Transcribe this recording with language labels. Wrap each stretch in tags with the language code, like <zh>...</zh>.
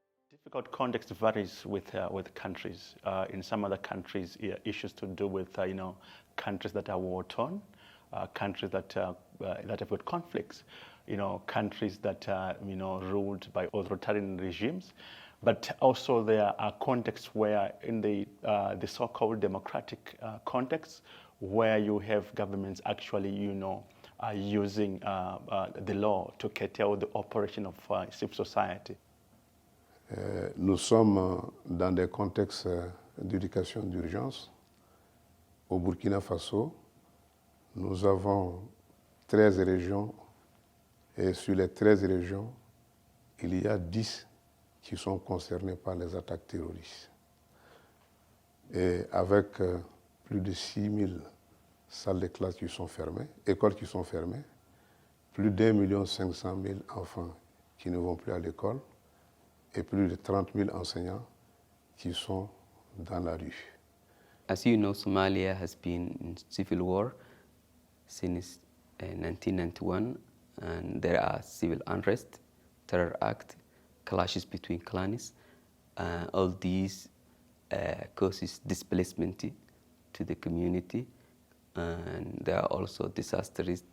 <en>Difficult context varies with countries. In some other countries, issues to do with countries that are war-torn, countries that have got conflicts, countries that are ruled by authoritarian regimes. But also there are contexts where in the so-called democratic context, where you have governments actually, using the law to curtail the operation of civil society.</en> <fr>Nous sommes dans des contextes d'éducation d'urgence. Au Burkina Faso, nous avons 13 régions et sur les 13 régions, il y a 10 qui sont concernées par les attaques terroristes. Et avec plus de 6 000 salles de classe qui sont fermées, écoles qui sont fermées, plus d'1,5 million enfants qui ne vont plus à l'école et plus de 30 000 enseignants qui sont dans la rue.</fr> <en>As you know, Somalia has been in civil war since 1991, and there are civil unrest, terror act, clashes between clans. All these causes displacement to the community, and there are also disasters.</en>